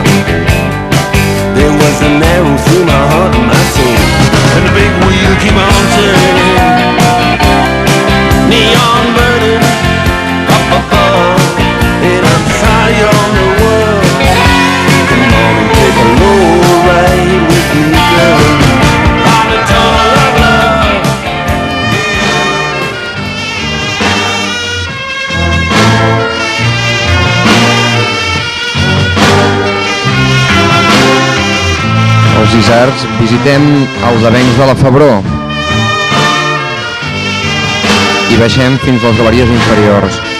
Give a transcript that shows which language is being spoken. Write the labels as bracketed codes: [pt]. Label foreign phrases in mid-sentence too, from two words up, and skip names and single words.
[en] There was an arrow through my heart and my soul, and the big wheel keep on turning. Neon burning up above, and I'm tired on the world. Come on and take a low ride with me, girl, on the tunnel of love. [ca] Els Isards visitem els avencs de la Febró i baixem fins a les galeries inferiors.